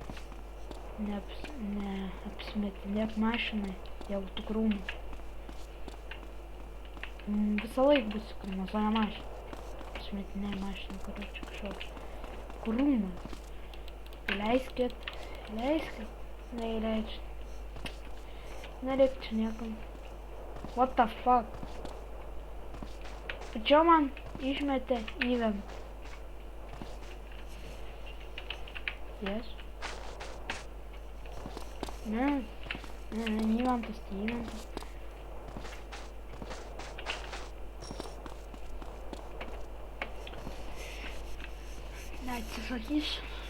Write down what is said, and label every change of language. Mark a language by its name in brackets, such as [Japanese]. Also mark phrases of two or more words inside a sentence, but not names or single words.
[Lithuanian] Neapsimetinėk mašinai, jeigu tu krūmai. Visą laik bus krūmas, o ne mašina. Apsimetinėk mašiną, karočią kažkokią. Krūmai. Leiskit. Neįleidžiu. Nereik čia niekam. [English] What the fuck? [Lithuanian] Tačiau man išmetė event. [English] Yes. [Lithuanian] Ne, eventas, tai eventas. Neatsisakysiu.